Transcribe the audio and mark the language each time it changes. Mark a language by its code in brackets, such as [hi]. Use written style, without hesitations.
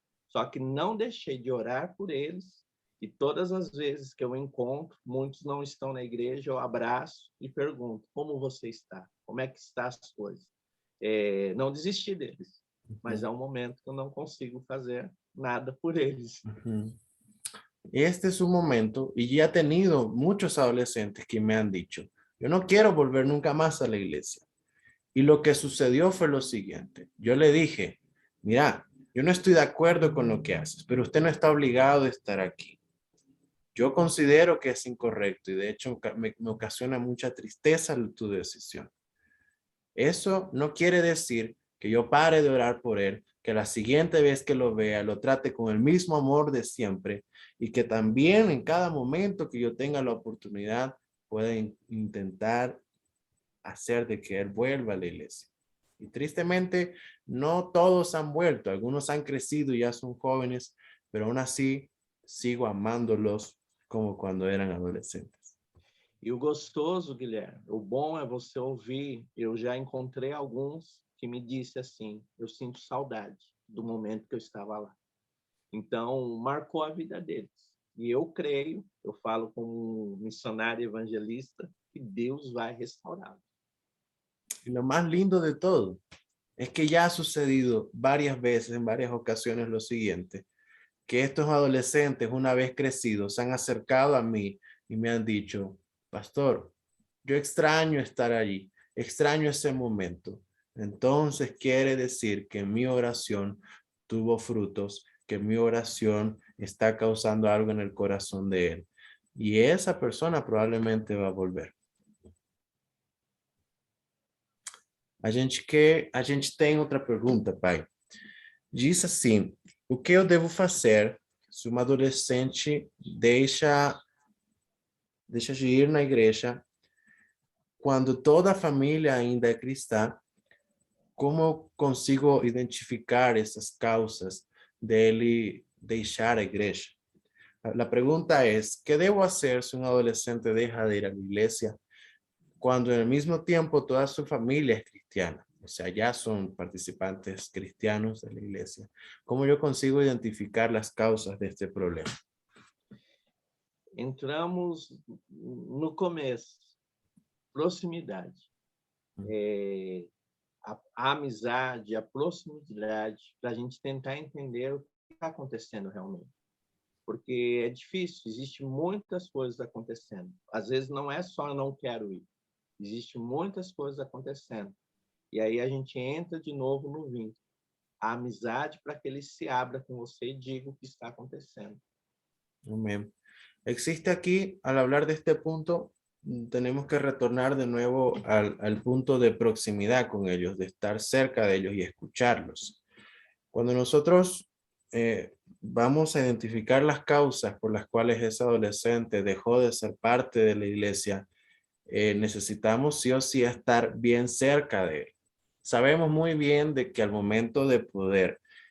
[pt] Só que não deixei de orar por eles, e todas as vezes que eu encontro, muitos não estão na igreja, eu abraço e pergunto, como você está? Como é que estão as coisas? Não desisti deles, mas é um momento que eu não consigo fazer nada por eles. [es] Este es un momento, y ya he tenido muchos adolescentes que me han dicho, yo no quiero volver nunca más a la iglesia. Y lo que sucedió fue lo siguiente. Yo le dije, mira, yo no estoy de acuerdo con lo que haces, pero usted no está obligado a estar aquí. Yo considero que es incorrecto y de hecho me ocasiona mucha tristeza tu decisión. Eso no quiere decir que yo pare de orar por él, que la siguiente vez que lo vea lo trate con el mismo amor de siempre y que también en cada momento que yo tenga la oportunidad pueda intentar hacer de que él vuelva a la iglesia. Y tristemente, no todos han vuelto. Algunos han crecido y ya son jóvenes, pero aún así sigo amándolos como cuando eran adolescentes. [pt] E o gostoso, Guilherme, o bom é você ouvir. Eu já encontrei alguns que me disse assim, eu sinto saudade do momento que eu estava lá. Então, marcou a vida deles. E eu creio, eu falo como missionário evangelista, que Deus vai restaurá-los. [es] Y lo más lindo de todo es que ya ha sucedido varias veces, en varias ocasiones lo siguiente, que estos adolescentes una vez crecidos se han acercado a mí y me han dicho, pastor, yo extraño estar allí, extraño ese momento. Entonces quiere decir que mi oración tuvo frutos, que mi oración está causando algo en el corazón de él. Y esa persona probablemente va a volver. [pt] A gente tem outra pergunta, pai. Diz assim, o que eu devo fazer se uma adolescente deixa de ir na igreja quando toda a família ainda é cristã? Como eu consigo identificar essas causas dele deixar a igreja? A pergunta é, [es] ¿qué debo hacer si un adolescente deja de ir a la iglesia cuando en el mismo tiempo toda su familia es cristiana? O sea, ya son participantes cristianos de la iglesia. ¿Cómo yo consigo identificar las causas de este problema? [pt] Entramos no começo, proximidade. A amizade, a proximidade, para a gente tentar entender o que está acontecendo realmente. Porque é difícil, existem muitas coisas acontecendo. Às vezes não é só eu não quero ir, existem muitas coisas acontecendo. E aí a gente entra de novo no vínculo. A amizade para que ele se abra com você e diga o que está acontecendo. [es] Amén. Existe aquí, al hablar de este punto, tenemos que retornar de nuevo al punto de proximidad con ellos, de estar cerca de ellos y escucharlos. Cuando nosotros vamos a identificar las causas por las cuales ese adolescente dejó de ser parte de la iglesia, necesitamos sí o sí estar bien cerca de él. Sabemos muy bien de que al momento de poder